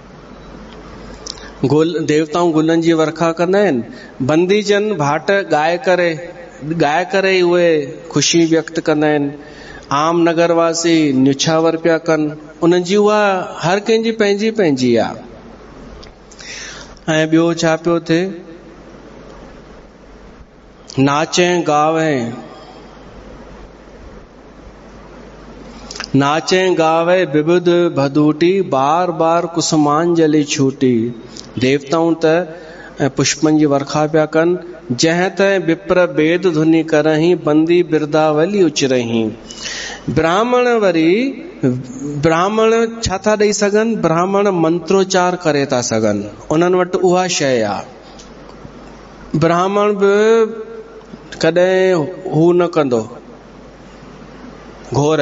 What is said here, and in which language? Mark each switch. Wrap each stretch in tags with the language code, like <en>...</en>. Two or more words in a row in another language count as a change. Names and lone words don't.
<sd>देवताऊं गुलनि जी वर्खा कंदा आहिनि। बंदीजन भाट ॻाए करे उहे ख़ुशी व्यक्त कंदा आहिनि। आम नगरवासी न्युछावर पिया कनि, उन्हनि जी उहा हर कंहिंजी पंहिंजी पंहिंजी आहे। ऐं ॿियो छा पियो थिए,</sd> <awa>नाचें गावे विविध भदूटी, बार बार कुसुमांजलि छूटी।</awa> <sd>देवताऊं त पुष्पनि जी वर्खा पिया कनि।</sd> <awa>जंहिं त विप्र वेद धुनी करही, बंदी बिरदावली उचरही।</awa> <sd>ब्राह्मण छा था ॾेई सघनि? ब्राह्मण मंत्रोच्चार करे था सघनि, उन्हनि वटि उहा शइ आहे। ब्राह्मण बि कॾहिं हू न कंदो घोर।</sd>